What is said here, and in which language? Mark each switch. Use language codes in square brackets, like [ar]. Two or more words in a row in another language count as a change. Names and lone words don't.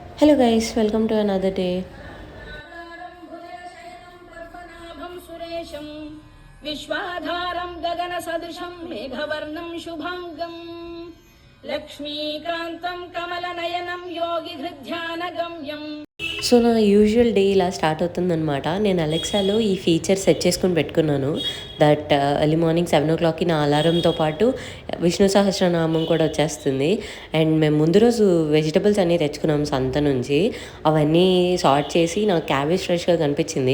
[en] Hello guys, welcome to another day. [sa] विश्वाधारं गगनसदृशं मेघवर्णं शुभांगं लक्ष्मीकान्तं कमलनयनं योगिहृध्यानगम्यं. [te] సో నా [en] usual day [te] ఇలా స్టార్ట్ అవుతుందనమాట. నేను అలెక్సాలో ఈ [en] feature set [te] చేసుకుని పెట్టుకున్నాను. [en] that early morning [te] 7:00కి నా అలారంతో పాటు విష్ణు సహస్రనామం కూడా వచ్చేస్తుంది. అండ్ మేము ముందు రోజు వెజిటబుల్స్ అన్నీ తెచ్చుకున్నాం సంత నుంచి. అవన్నీ సార్ట్ చేసి నాకు క్యాబేజ్ ఫ్రెష్గా కనిపించింది.